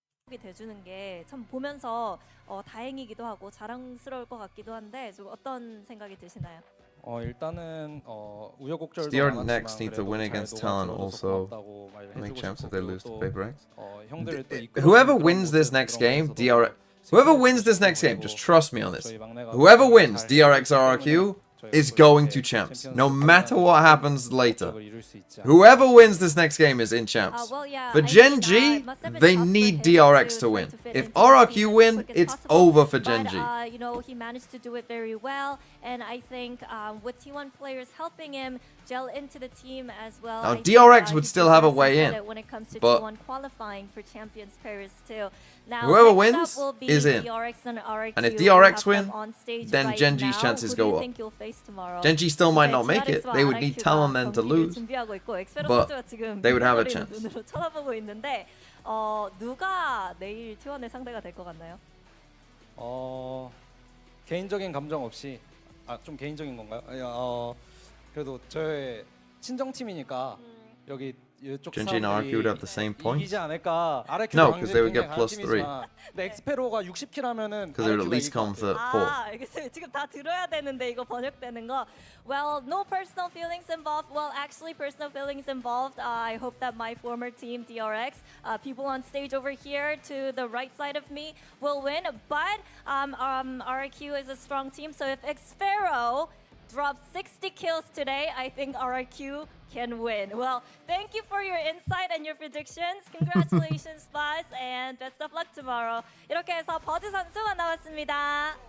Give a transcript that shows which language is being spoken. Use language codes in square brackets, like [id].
[ko] 돼주는 게 참 보면서 다행이기도 하고 자랑스러울 것 같기도 한데 좀 어떤 생각이 드시나요? 일단은 우여곡절도 [en] DRX need to win against Talon also make champs if they lose to PaperX. Whoever wins this next game, whoever wins this next game, just trust me on this. Whoever wins DRX RRQ is going to champs, no matter what happens later. Whoever wins this next game is in champs. For Gen G, they need DRX to win. If RRQ win, it's over for Gen G. You know, he managed to do it very well, and I think with T1 players helping him gel into the team as well. Now, DRX would still have a way in, when it comes to but T1 qualifying for Champions Paris too. Now, whoever wins is in. DRX and RRQ. And if DRX win, then Gen G's chances go up. Gen G still might not make it. They would need Talon then to lose, but they would have a chance. [ko] 쳐다보고 있는데 누가 내일 T1의 상대가 될 것 같나요? 개인적인 감정 없이 좀 개인적인 건가요? 그래도 저의 친정 팀이니까 여기 [en] Gen G and RRQ would have the same points? [ko] 이기지 않을까? [en] No, because they would get +3. [ko] 엑스페로가 60킬 하면은 [en] Because they would at least come fourth. [ko] 알겠어요. 지금 다 들어야 되는데 이거 번역되는 거. [en] Well, no personal feelings involved. Well, actually, personal feelings involved. I hope that my former team, DRX, people on stage over here to the right side of me will win. But RRQ is a strong team, so if Xfero drops 60 kills today, I think RRQ can win. Well, thank you for your insight and your predictions. Congratulations, Buzz, and best of luck tomorrow. [ko] 이렇게 해서 버즈 선수 만나봤습니다.